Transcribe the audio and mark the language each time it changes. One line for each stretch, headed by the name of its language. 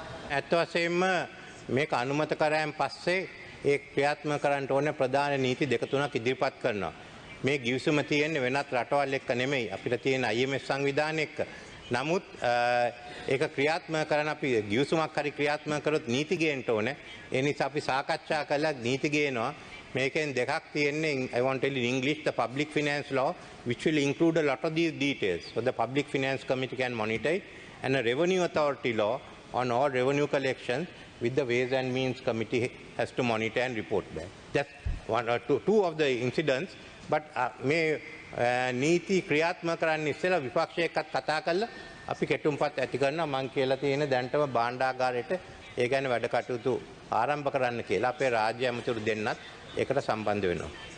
Sinhala: ඇත්ත වශයෙන්ම මේක අනුමත කරායින් පස්සේ ඒ ක්‍රියාත්මක කරන්න ඕනේ ප්‍රධාන නීති දෙක තුනක් ඉදිරිපත් කරනවා. මේ ගිවිසුම තියෙන්නේ වෙනත් රටවල් එක්ක නෙමෙයි. අපිට තියෙන IMF සංවිධානය එක්ක. නමුත් ඒක ක්‍රියාත්මක කරන අපි ගිවිසුමක් හරි ක්‍රියාත්මක කරොත් නීති ගේන්න ඕනේ. ඒ නිසා අපි සාකච්ඡා කළා නීති ගේනවා. මේකෙන් දෙකක් තියෙන්නේ
English: I want to tell you in English the public finance law which will include a lot of these details. So the public finance committee can monitor it, and a revenue authority law on all revenue collections with the ways and means committee has to monitor and report back. Just one or two of the incidents.
Sinhala: But මේ නීති ක්‍රියාත්මක කරන්න ඉස්සෙල්ලා විපක්ෂ එක්කත් කතා කරලා අපි කෙටුම්පත් ඇති කරනවා. මම කියලා තියෙන දැන්ටම භාණ්ඩාගාරයට ඒ ගැන වැඩ කටයුතු ආරම්භ කරන්න කියලා අපේ රාජ්‍ය ඇමතිවරු දෙන්නත් ඒකට සම්බන්ධ වෙනවා.